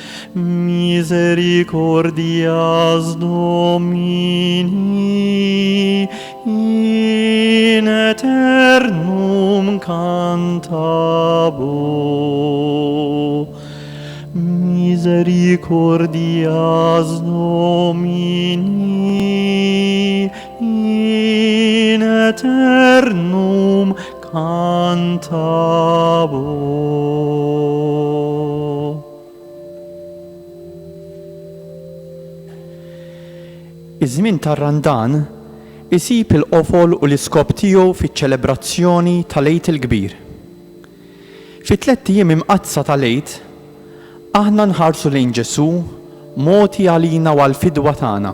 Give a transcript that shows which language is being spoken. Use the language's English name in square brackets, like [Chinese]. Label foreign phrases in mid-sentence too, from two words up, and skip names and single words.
[Latin] Misericordias Domini in aeternum cantabo. Misericordias Domini in aeternum cantabo. [Maltese] Iż-żmien tar-Randan isib il-qofol u l-iskop tiegħu fiċ-ċelebrazzjoni tal-Għid il-Kbir. Fi 3 ijiem imqazza tal-Għid aħna nħarsu lejn Ġesu moti għalina u għall-fidwa tagħna.